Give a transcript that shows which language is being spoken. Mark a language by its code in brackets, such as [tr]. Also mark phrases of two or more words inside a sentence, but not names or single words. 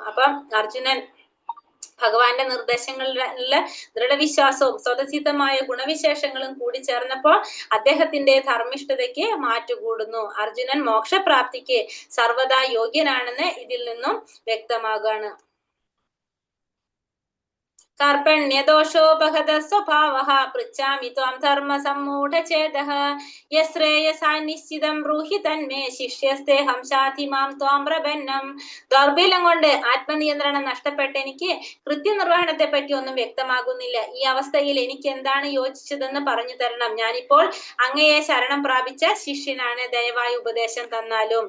[ml] അപ്പം അർജുനൻ ഭഗവാന്റെ നിർദ്ദേശങ്ങളിലുള്ള ദൃഢവിശ്വാസവും സ്വതസിദ്ധമായ ഗുണവിശേഷങ്ങളും കൂടി ചേർന്നപ്പോൾ അദ്ദേഹത്തിന്റെ ധർമ്മിഷ്ഠതയ്ക്ക് മാറ്റുകൂടുന്നു. അർജുനൻ മോക്ഷപ്രാപ്തിക്ക് സർവദാ യോഗ്യനാണെന്ന് ഇതിൽ നിന്നും വ്യക്തമാകാണ്. [sa] कार्पण्यदोषोपहत स्वभावः पृच्छामि त्वां धर्मसम्मूढचेतः यश्रेयसा निश्चितं ब्रूहि तन्मे ശിഷ്യസ്തേഹം ശാധി മാം ത്വാം പ്രപന്നം. [ml] ദൗർബല്യം കൊണ്ട് ആത്മനിയന്ത്രണം നഷ്ടപ്പെട്ട എനിക്ക് കൃത്യനിർവഹണത്തെ പറ്റി ഒന്നും വ്യക്തമാകുന്നില്ല. ഈ അവസ്ഥയിൽ എനിക്ക് എന്താണ് യോജിച്ചതെന്ന് പറഞ്ഞു തരണം. ഞാനിപ്പോൾ അങ്ങയെ ശരണം പ്രാപിച്ച ശിഷ്യനാണ്, ദയവായി ഉപദേശം തന്നാലും.